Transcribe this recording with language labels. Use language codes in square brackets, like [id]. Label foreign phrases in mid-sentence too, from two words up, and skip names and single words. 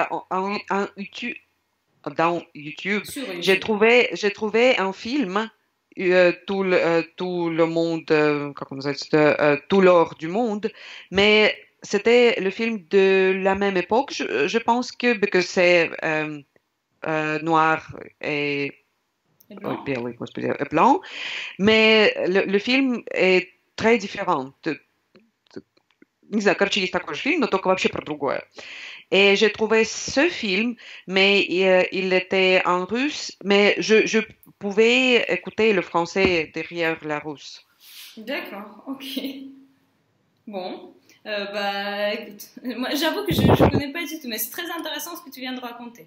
[fr] Dans YouTube, j'ai trouvé un film tout le monde, comment tout l'or du monde, mais c'était le film de la même époque. Je pense que c'est noir et blanc. [ru] белый, господи, [fr] blanc, mais le film est très différent. [ru] Не знаю, короче, есть такой же фильм, но только вообще про другое. [fr] Et j'ai trouvé ce film, mais il était en russe, mais je pouvais écouter le français derrière la russe. D'accord, ok. Bon, bah écoute, moi j'avoue que je ne connais pas du tout, mais c'est très intéressant ce que tu viens de raconter.